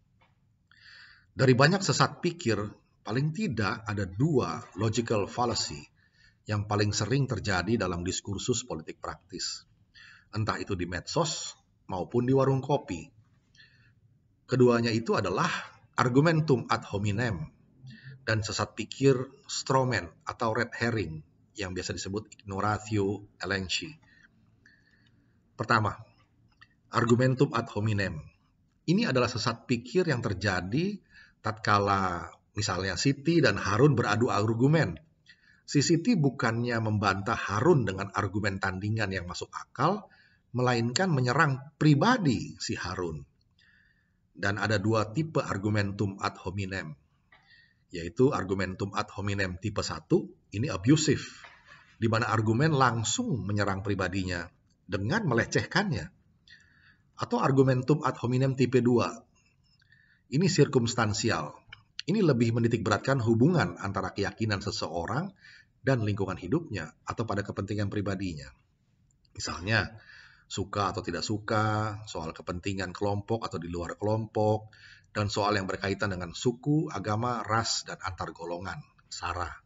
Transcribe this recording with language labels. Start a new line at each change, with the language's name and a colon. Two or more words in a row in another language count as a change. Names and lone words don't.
Indonesian: Dari banyak sesat pikir, paling tidak ada dua
English: logical fallacy
Indonesian: yang paling sering terjadi dalam diskursus politik praktis, entah itu di medsos maupun di warung kopi. Keduanya itu adalah
Latin: argumentum ad hominem
Indonesian: dan sesat pikir
English: straw man
Indonesian: atau
English: red herring
Indonesian: yang biasa disebut
Latin: ignoratio elenchi.
Indonesian: Pertama,
Latin: argumentum ad hominem.
Indonesian: Ini adalah sesat pikir yang terjadi tatkala misalnya Siti dan Harun beradu argumen. Si Siti bukannya membantah Harun dengan argumen tandingan yang masuk akal, melainkan menyerang pribadi si Harun. Dan ada dua tipe
Latin: argumentum ad hominem,
Indonesian: yaitu
Latin: argumentum ad hominem
Indonesian: tipe 1, ini abusive, di mana argumen langsung menyerang pribadinya dengan melecehkannya. Atau
Latin: argumentum ad hominem
Indonesian: tipe 2, ini sirkumstansial. Ini lebih menitik beratkan hubungan antara keyakinan seseorang dan lingkungan hidupnya atau pada kepentingan pribadinya. Misalnya, suka atau tidak suka, soal kepentingan kelompok atau di luar kelompok, dan soal yang berkaitan dengan suku, agama, ras, dan antar golongan, sara.